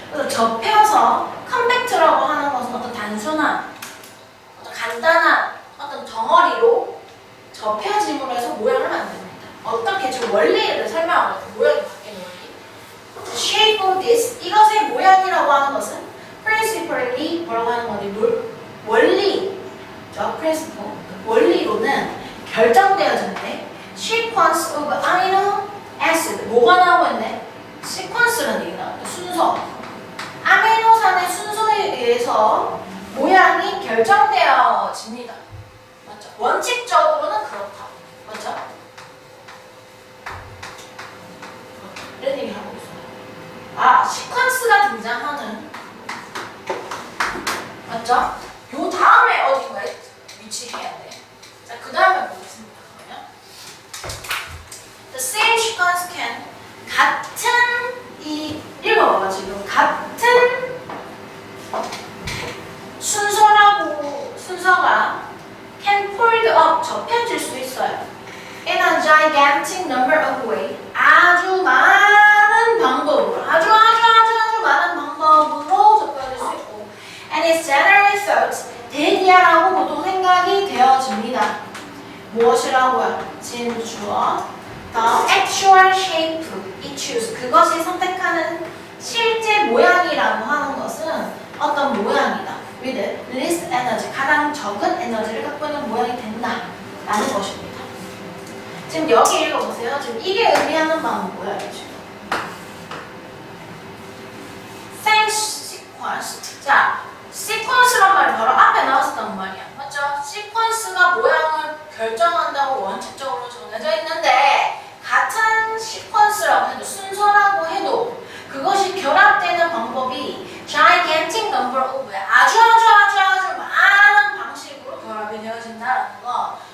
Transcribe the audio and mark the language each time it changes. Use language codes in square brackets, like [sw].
[ko] 그래서 접혀서 컴팩트라고 하는 것은 어떤 단순한, 어떤 간단한 어떤 덩어리로 접혀짐으로 해서 모양을 만듭니다. 어떻게 지금 원리를 설명하는 거예요. 모양이 바뀌는 원리. [en] The shape of this, [ko] 이것의 모양이라고 하는 것은 [en] principally [ko] 뭐라고 하는 거니? 원리죠. principle. 원리로는 결정되어지는데 [en] sequence of amino acid. [ko] 뭐가 나오고 있네? sequence라는 얘기 나왔는데 순서. 아미노산의 순서에 의해서 모양이 결정되어집니다. 맞죠? 원칙적으로는 그렇다. 맞죠? 이런 얘기 하고 있어요. 시퀀스가 등장하는, 맞죠? 요 다음에 어딘가에 위치해야 돼. 자, 그 다음에 보겠습니다. 그러면 [en] The same sequence can, [ko] 같은 읽어봐봐. 지금 같은 순서가 [en] can fold up, [ko] 접혀질 수 있어요. [en] In a gigantic number of ways, [ko] 아주 많은 방법으로, 아주 많은 방법으로 접혀질 수 있고, [en] and it's generally thought, [ko] 대기하라고 보통 생각이 되어집니다. 무엇이라고요? 진주어 [en] the actual shape it choose, [ko] 그것이 선택하는 실제 모양이라고 하는 것은 어떤 모양이다. [en] with least energy, [ko] 가장 적은 에너지를 갖고 있는 모양이 된다라는 것입니다. 지금 여기 읽어보세요. 지금 이게 의미하는 바는 뭐예요? 지금 [en] same sequence. [ko] 자, sequence란 말이 바로 앞에 나왔었단 말이야. 맞죠? sequence가 모양을 결정한다고 원칙적으로 정해져 있는데 같은 sequence라고 해도, 순서라고 해도 그것이 결합되는 방법이 [en] gigantic number of [ko] 아주 많은 방식으로 결합이 되어진다는 거.